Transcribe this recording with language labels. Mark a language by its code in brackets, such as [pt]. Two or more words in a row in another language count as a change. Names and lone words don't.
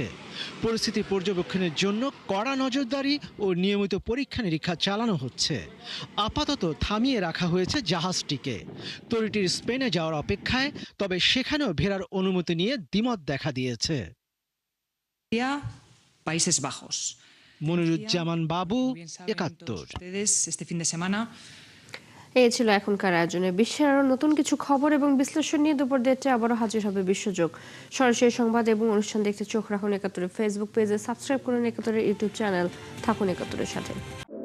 [bn] পরিস্থিতি পর্যবেক্ষণের জন্য কড়া নজরদারি ও নিয়মিত পরীক্ষা নিরীক্ষা চালানো হচ্ছে। আপাতত থামিয়ে রাখা হয়েছে জাহাজটিকে। তরিটির স্পেনে যাওয়ার অপেক্ষায়, তবে সেখানেও ফেরার অনুমতি নিয়ে দ্বিমত দেখা দিয়েছে। Países Bajos. মনিরুজ্জামান বাবু, [es] Bien saben [bn] 71। [es] todos ustedes, este fin de semana [bn] এই ছিল এখনকার আয়োজনে। বিশ্বের আরো নতুন কিছু খবর এবং বিশ্লেষণ নিয়ে দুপুর 1:30টায় আবারও হাজির হবে বিশ্বযোগ। সরাসরি সংবাদ এবং অনুষ্ঠান দেখতে চোখ রাখুন 71 ফেসবুক পেজে, সাবস্ক্রাইব করুন 71 ইউটিউব চ্যানেল। থাকুন 71 সাথে।